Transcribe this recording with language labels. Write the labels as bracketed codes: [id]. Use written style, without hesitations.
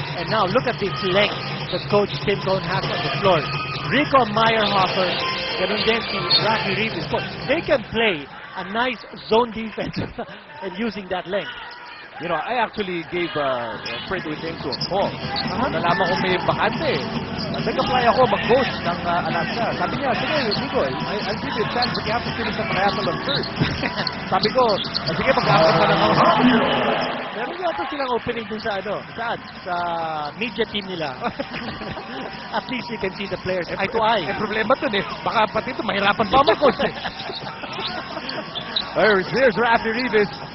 [en] And now, look at this length that Coach Tim Cone has on the floor. [tl] Rico Meyerhofer, ganun din si Rafi Rivas. [en] They can play a nice zone defense and using that length. I actually gave Fred Uitengsu a call. [tl] Nalaman ko may bakante. Nag-apply ako mag-coach ng Alaska. Sabi niya, sige, [en] Nico, I'll give you a chance but you have to finish the triathlon first. [tl] Sabi ko, sige, mag-apply ka na ako. Meron yata silang opening dun sa sa media team nila. [en] At least you can see the players eye to eye. [tl] Problema dun baka pati ito, mahirapan pa mag-coach [en] Here's Rafi Rivas.